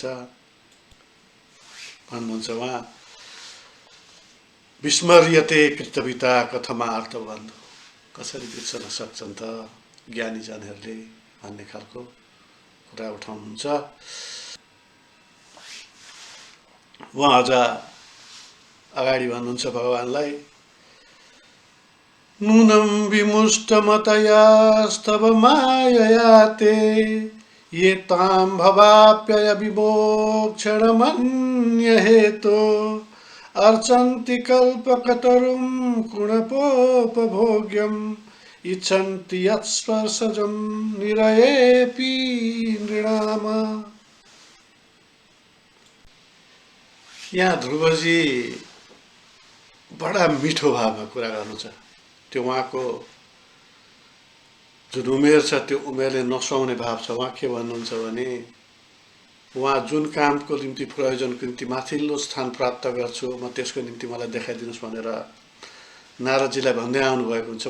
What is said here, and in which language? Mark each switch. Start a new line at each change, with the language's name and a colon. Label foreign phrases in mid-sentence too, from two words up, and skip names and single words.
Nepali: भन्नुहुन्छ उहाँ,
Sanskrit: विस्मर्यते कृतपिता कथमार्थबन्धु,
Nepali: कसरी बिर्सन सक्छन् त ज्ञानीजनहरूले भन्ने खालको कुरा उठाउनुहुन्छ। उहाँ अझ अगाडि भन्नुहुन्छ भगवानलाई,
Sanskrit: नूनं विमुष्टमतयास्तव मायया ते ये तां भवाप्यय विमोक्षणमन्यहेतो अर्चन्ति कल्पकतरुं कुणपोपभोग्यम् इच्छन्ति यत्स्पर्शजं निरयेऽपि नृणाम।
Nepali: यहाँ ध्रुवजी बडा मिठो भावमा कुरा गर्नुहुन्छ। त्यो उहाँको जुन उमेर छ त्यो उमेरले नसुहाउने भाव छ। उहाँ के भन्नुहुन्छ भने, उहाँ जुन कामको निम्ति प्रयोजनको निम्ति माथिल्लो स्थान प्राप्त गर्छु, म त्यसको निम्ति मलाई देखाइदिनुहोस् भनेर नारदजीलाई भन्दै आउनुभएको हुन्छ।